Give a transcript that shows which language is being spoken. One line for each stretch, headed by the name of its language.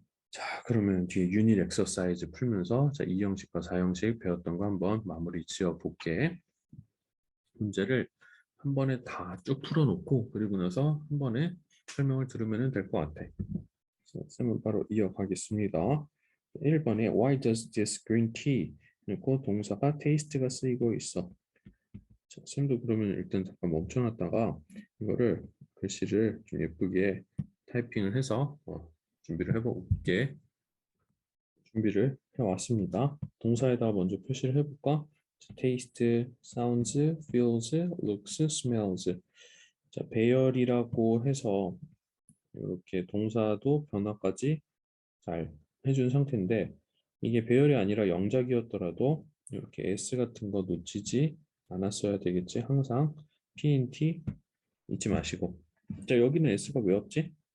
Korean: 자, 그러면 뒤에 유닛 엑서사이즈 풀면서 자, 2형식과 4형식 배웠던 거 한번 마무리 지어 볼게. 문제를 한 번에 다 쭉 풀어놓고 그리고 나서 한 번에 설명을 들으면 될 것 같아. 쌤은 바로 이어가겠습니다. 1번에
English: Why does this green tea?
Korean: 그리고 동사가 taste가 쓰이고 있어. 자, 쌤도 그러면 일단 잠깐 멈춰놨다가 이거를 글씨를 좀 예쁘게 타이핑을 해서 준비를 해볼게. 준비를 해왔습니다. 동사에다가 먼저 표시를 해볼까?
English: taste, sounds, feels, looks, smells.
Korean: 자, 배열이라고 해서 이렇게 동사도 변화까지 잘 해준 상태인데 이게 배열이 아니라 영작이었더라도 이렇게 s 같은 거 놓치지 않았어야 되겠지. 항상 pnt 잊지 마시고. 자, 여기는 s가 왜 없지?